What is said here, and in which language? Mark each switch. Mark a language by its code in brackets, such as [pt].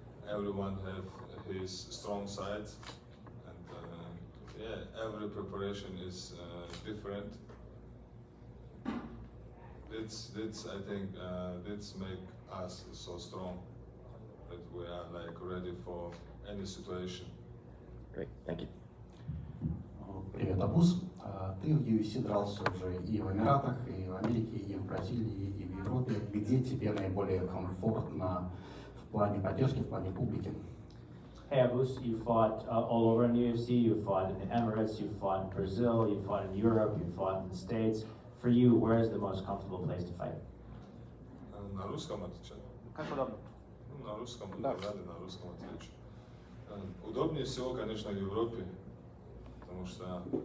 [en] Everyone have his strong sides, and yeah, every preparation is different. That's I think that's make us so strong that we are like ready for any situation. Great, thank you. [ru] Привет, Абус. Ты в UFC дрался уже и в Эмиратах, и в Америке, и в Бразилии, и в Европе. Где тебе наиболее комфортно в плане поддержки, в плане публики? [en] Hey Abus, you fought all over in the UFC, you fought in the Emirates, you fought in Brazil, you fought in Europe, you fought in the States. For you, where is the most comfortable place to fight? [ru] На русском отвечаю. Как удобно. На русском, да, на русском отвечу. Удобнее всего, конечно, в Европе, потому что